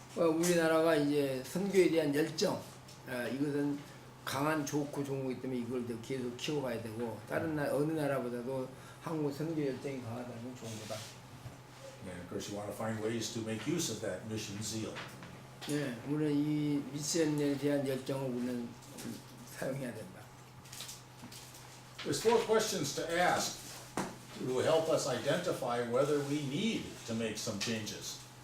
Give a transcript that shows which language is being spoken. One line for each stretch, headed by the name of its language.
Korean: 우리나라가 이제 선교에 대한 열정, 이것은 강한 좋고 좋은 거기 때문에 이걸 더 계속 키워가야 되고 다른 어느 나라보다도 한국 선교 열정이 강하다는 건 좋은 거다.
English: And of course, you want to find ways to make use of that mission zeal.
Korean: 네, 우리는 이 미션에 대한 열정을 우리는 사용해야 된다.
English: There's 4 questions to ask to help us identify whether we need to make some changes.